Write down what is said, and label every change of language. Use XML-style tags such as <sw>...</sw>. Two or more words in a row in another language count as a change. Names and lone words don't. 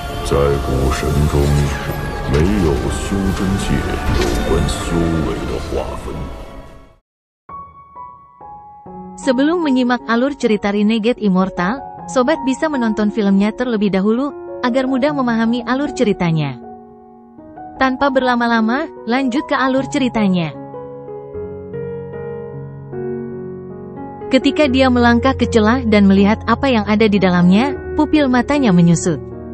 <zh>在古神中，没有修真界有关修为的划分。</zh> <id>Sebelum menyimak alur cerita Renegade Immortal, sobat bisa menonton filmnya terlebih dahulu, agar mudah memahami alur ceritanya. Tanpa berlama-lama, lanjut ke alur ceritanya. Ketika dia melangkah ke celah dan melihat apa yang ada di dalamnya, pupil matanya menyusut.</id>